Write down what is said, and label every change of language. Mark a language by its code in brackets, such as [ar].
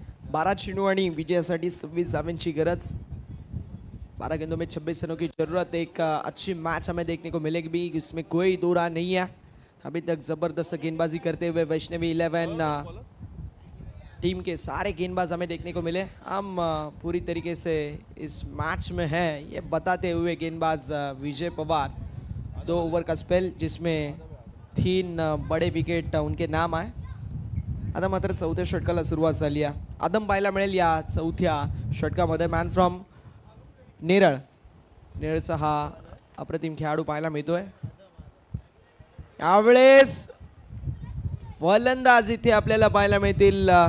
[mr] बारा चेंडू आणि विजयासाठी 26 धावांची गरज. [hi] 12 गेंदों में 26 रनों की जरूरत. एक अच्छी मैच हमें देखने को मिलेगी, इसमें कोई दो राह नहीं है. अभी तक जबरदस्त गेंदबाजी करते हुए वैष्णवी 11 टीम के सारे गेंदबाज हमें देखने को मिले. हम पूरी तरीके से इस मैच में हैं ये बताते हुए गेंदबाज विजय पवार. 2 ओवर का स्पेल जिसमें 3 बड़े विकेट उनके नाम आए. [mr] आता मात्र चौथ्या षटकाला सुरुवात झाली आहे. आदम पाहायला मिळेल या चौथ्या षटकामध्ये. Man from Neral. नेरळचा हा अप्रतिम खेळाडू पाहायला मिळतोय. यावेळेस फलंदाज इथे आपल्याला पाहायला मिळतील.